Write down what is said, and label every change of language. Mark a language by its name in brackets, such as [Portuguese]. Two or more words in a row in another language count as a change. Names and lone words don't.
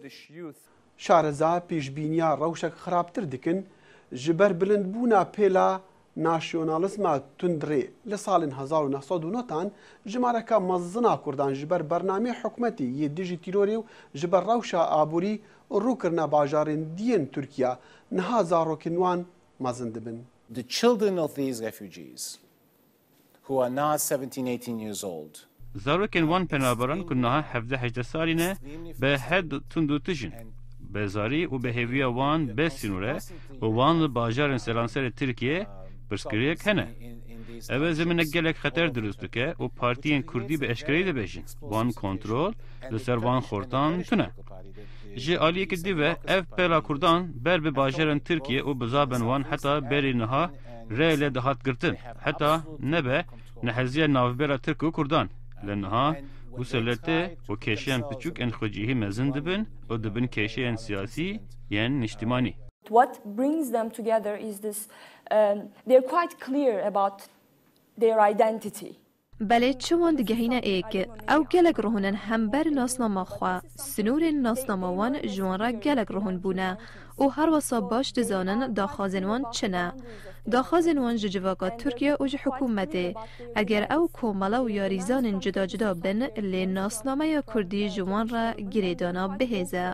[Kurdish] شارزا پیشبینیا روشک خرابتر دکن جبر بلند بونا پیلا ناشیونالیزم تندری لسال 1990 جمارکا مزنا کردان جبر برنامه حکومتی یه دیجی تیروری و جبر روشا آبوری رو کرنا باجارین دین ترکیه نها زاروکنوان مزند بن. [English] The children of these refugees who are now 17-18 years old [Kurdish] زاروکن وان پنابران کنها 17-18 سالینه به هد تندو تجن. بزاری و به هویه وان بسینوره و وان باجارن سلانسر ترکیه برسکریه کنه. اوه زمینه گلک خطر درست که و پارتیین کردی به اشکری ده بیشن. وان کنترول لسر وان خورتان تونه. جی آلیه که دیوه اف پیلا کردان بر به باجارن ترکیه و بزابن وان حتی بری نها ریل دهات گرتن. حتی نبه نحزیه ناوبرا ترک و کردان. لنها وصلته و کشیان پچوک ان خوجیه مزند بن و دبن کشیان سیاسی یعنی اجتماعی. [English] What brings them together is this, they're quite clear about their identity. [Kurdish] بله چون دگهینه ای که او گلگ روحنن هم بر ناسنامه خواه سنور ناسنامه وان جوان را گلگ روحن بونه و هر وصا باش دزانن داخازن وان چنه داخازن وان جواقات ترکیه و حکومته اگر او کوملا و یاریزان جدا بن لی ناسنامه کردی جوان را گریدانا بهزه.